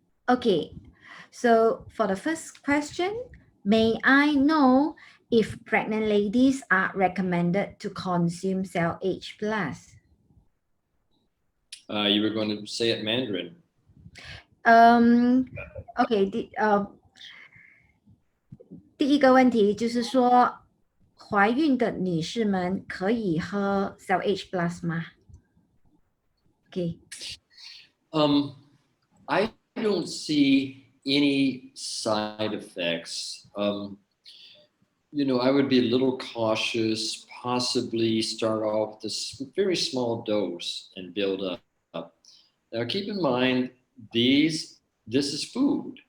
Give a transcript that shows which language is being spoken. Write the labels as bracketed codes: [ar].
[en] Okay, so for the first question, may I know if pregnant ladies are recommended to consume CellAge Plus? You were going to say it in Mandarin. [zh] OK，第一个问题就是说，怀孕的女士们可以喝 CellAge Plus 吗？OK， [en] I don't see any side effects. I would be a little cautious, possibly start off with this very small dose and build up. Now, keep in mind, this is food.